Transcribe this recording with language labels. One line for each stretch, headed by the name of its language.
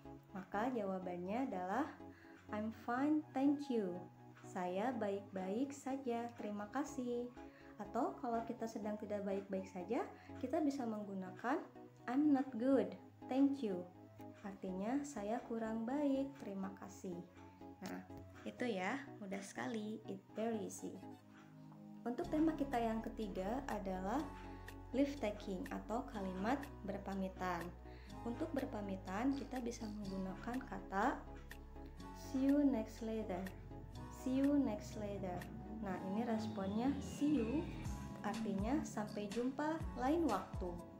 Indonesian: Maka jawabannya adalah
English: I'm fine, thank you.
Indonesian: Saya baik-baik saja, terima kasih. Atau kalau kita sedang tidak baik-baik saja, kita bisa menggunakan
English: I'm not good, thank you.
Indonesian: Artinya saya kurang baik, terima kasih. Nah, itu ya, mudah sekali,
English: it's very easy.
Indonesian: Untuk tema kita yang ketiga adalah leave taking atau kalimat berpamitan. Untuk berpamitan kita bisa menggunakan kata
English: see you next later. See you next later.
Indonesian: Nah, ini responnya see you artinya sampai jumpa lain waktu.